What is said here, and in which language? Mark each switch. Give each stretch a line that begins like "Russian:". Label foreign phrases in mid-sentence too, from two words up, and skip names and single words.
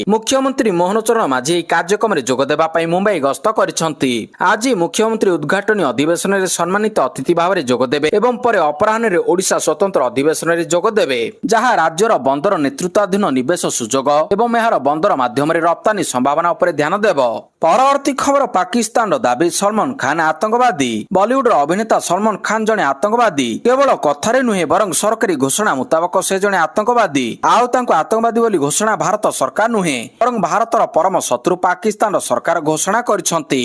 Odia: ମୁଖ୍ୟମନ୍ତ୍ରୀ ମୋହନ ଚରଣ ମାଝୀ କାର୍ଯ୍ୟକ୍ରମ ରେ ଯୋଗ ଦେବା ପାଇଁ ମୁମ୍ବାଇ ଗସ୍ତ କରିଛନ୍ତି। ଆଜି ମୁଖ୍ୟମନ୍ତ୍ରୀ ଉଦ୍ଘାଟନୀ ଅଧିବେଶନ ରେ ସମ୍ମାନିତ ଅତିଥି ଭାବ ରେ ଯୋଗ ଦେବେ ଏବଂ ପରେ ଅପରାହ୍ନ ରେ ଓଡ଼ିଶା ସ୍ୱତନ୍ତ୍ର ଅଧିବେଶନ ରେ ଯୋଗ ଦେବେ ଯହିଁ ରାଜ୍ୟର ବନ୍ଦର ନେତୃତ୍ୱାଧୀନ ନିବେଶ ସୁଯୋଗ ଏବଂ ଏହାର ବନ୍ଦର ମାଧ୍ୟମ ରପ୍ତାନି ସମ୍ଭାବନା ଉପର ଧ୍ୟାନ ଦେବ। ପରବର୍ତ୍ତୀ ଖବର ପାକିସ୍ତାନର ଦାବି ସଲମାନ ଖାନ ଆତଙ୍କବାଦୀ। ବଲିଉଡର ଅଭିନେତା ସଲମାନ ଖାନ ଜଣେ ଆତଙ୍କବାଦୀ। କେବଳ କଥାରେ ନୁହେଁ ବରଂ ସରକାରୀ ଘୋଷଣା ମୁତାବକ ସେ ଜଣେ ଆତଙ୍କବାଦୀ। ଆଉ ତାଙ୍କୁ ଆତଙ୍କବାଦୀ ବୋଲି ଘୋଷଣା ଭାରତ ସରକାର ନୁହେଁ ବରଂ ଭାରତର ପରମ ଶତ୍ରୁ ପାକିସ୍ତାନର ସରକାର ଘୋଷଣା କରିଛନ୍ତି।